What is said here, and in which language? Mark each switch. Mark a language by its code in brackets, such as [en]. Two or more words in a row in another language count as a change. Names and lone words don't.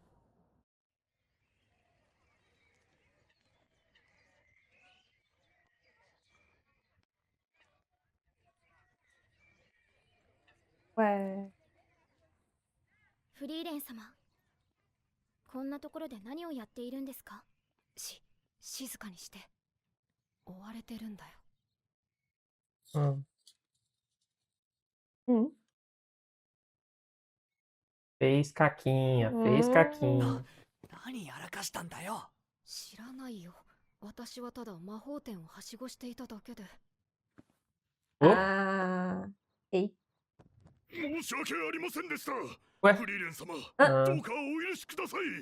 [pt] Ué. [ja] フリーレン様、こんなところで何をやっているんですか？静かにして。追われてるんだよ。 [pt] Fez caquinha, fez caquinha. [ja] 何やらかしたんだよ。知らないよ。私はただ魔法店をはしごしていただけで。 [pt] Ah. Ei. [ja] 申し訳ありませんでした。 [pt] Ué? [ja] フリーレン様、あどうかお許しください。